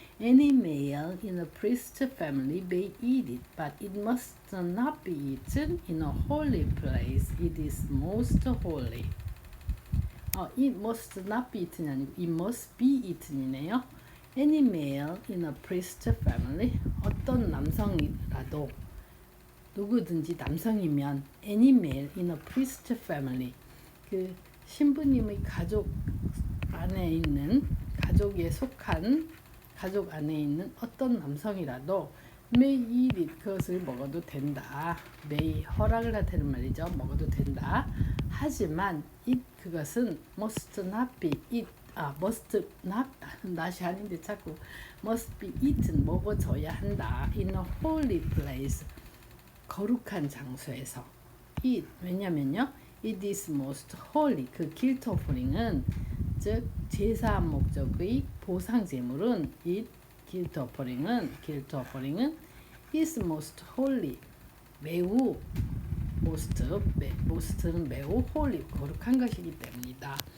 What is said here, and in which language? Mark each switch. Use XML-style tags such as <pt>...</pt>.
<en>Any male in a priest family may eat it, but it must not be eaten in a holy place. It is most holy. It must not be eaten</en> <ko>이 아니고</ko> <en>it must be eaten이네요. Any male in a priest family,</en> <ko>어떤 남성이라도 누구든지 남성이면 any male in a priest family, 그 신부님의 가족 안에 있는 가족에 속한 가족 안에 있는 어떤 남성이라도</ko> <en>may eat it,</en> <ko>그것을 먹어도 된다. may 허락을 하다는 말이죠. 먹어도 된다. 하지만 그것은</ko> <en>must not be must not not</en> <ko>이 아닌데 자꾸</ko> <en>must be eaten</en> <ko>먹어져야 한다.</ko> <en>in a holy place</en> <ko>거룩한 장소에서 왜냐면요</ko> <en>it is most holy</en> <ko>그 guilt offering은 즉 제사한 목적의 보상 제물은 guilt offering은</ko> <en>is most holy</en> <ko>매우 most는 매우 holy 거룩한 것이기 때문이다.</ko>